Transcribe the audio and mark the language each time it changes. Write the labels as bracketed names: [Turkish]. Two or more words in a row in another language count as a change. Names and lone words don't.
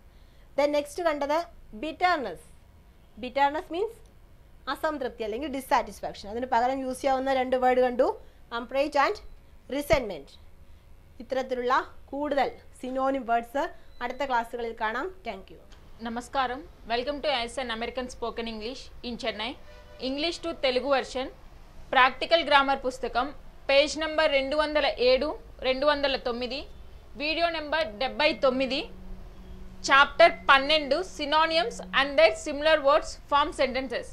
[English] then next [Malayalam] കണ്ടത് ബിറ്റർനെസ്. [English] bitterness means [Malayalam] അസംതൃപ്തി അല്ലെങ്കിൽ ഡിസാറ്റിസ്ഫാക്ഷൻ. അതിന് പകരം യൂസ് ചെയ്യാവുന്ന 2 വേർഡ് കണ്ടു, [English] umbrage and resentment. [Malayalam] ഇത്തരത്തിലുള്ള കൂടുതൽ [English] synonym words [Malayalam] അടുത്ത ക്ലാസ്സുകളിൽ കാണാം. [English] thank you. [Telugu] నమస్కారం. [English] Welcome to ISN American Spoken English in Chennai. English to Telugu version practical grammar పుస్తకం page number 207, 209, video number 79, chapter 12 synonyms and their similar words form sentences.